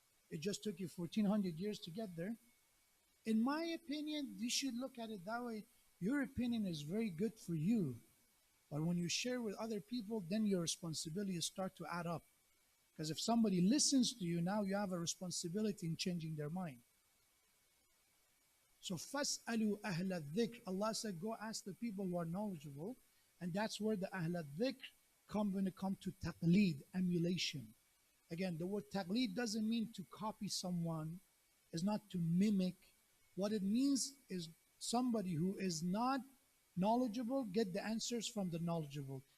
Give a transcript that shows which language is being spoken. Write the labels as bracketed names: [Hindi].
[English] It just took you 1400 years to get there. In my opinion, you should look at it that way. Your opinion is very good for you. But when you share with other people, then your responsibilities start to add up. Because if somebody listens to you, now you have a responsibility in changing their mind. So, [Arabic] فَاسْأَلُوا أَهْلَ الذِّكْرِ. [English] Allah said, go ask the people who are knowledgeable. And that's where the Ahl al-Dhikr come when it comes to taqleed, emulation. Again, the word taqleed doesn't mean to copy someone, is not to mimic. What it means is somebody who is not knowledgeable, get the answers from the knowledgeable.